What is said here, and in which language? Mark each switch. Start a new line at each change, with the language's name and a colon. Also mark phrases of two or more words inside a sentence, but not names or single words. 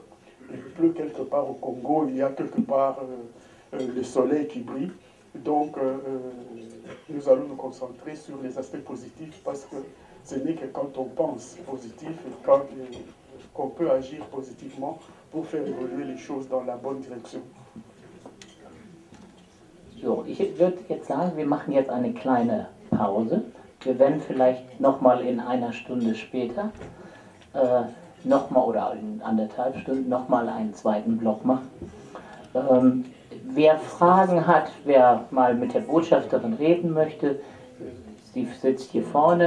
French: Il pleut quelque part au Congo, il y a quelque part le soleil qui brille. Donc, nous allons nous concentrer sur les aspects positifs parce que ce n'est que quand on pense positif et qu'on peut agir positivement pour faire évoluer les choses dans la bonne direction.
German: So, ich würde jetzt sagen, wir machen jetzt eine kleine Pause. Wir werden vielleicht nochmal in einer Stunde später, nochmal oder in 1,5 Stunden nochmal einen zweiten Block machen. Wer Fragen hat, wer mal mit der Botschafterin reden möchte, sie sitzt hier vorne.